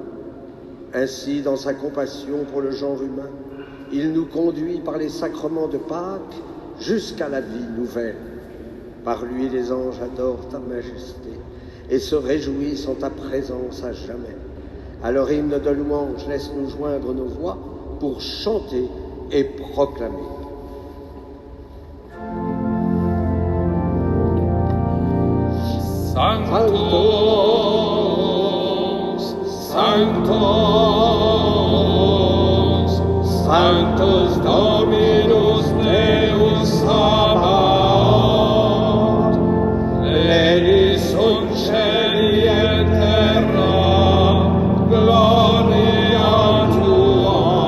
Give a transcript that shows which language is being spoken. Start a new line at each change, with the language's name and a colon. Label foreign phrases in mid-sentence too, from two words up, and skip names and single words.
French: Ainsi, dans sa compassion pour le genre humain, il nous conduit par les sacrements de Pâques jusqu'à la vie nouvelle. Par lui, les anges adorent ta majesté et se réjouissent en ta présence à jamais. À leur hymne de louange, laisse-nous joindre nos voix pour chanter et proclamer.
Latin: Sanctus, Sanctus, Sanctus Dominus Deus Sabaoth, pleni sunt cieli et terra, gloria tua.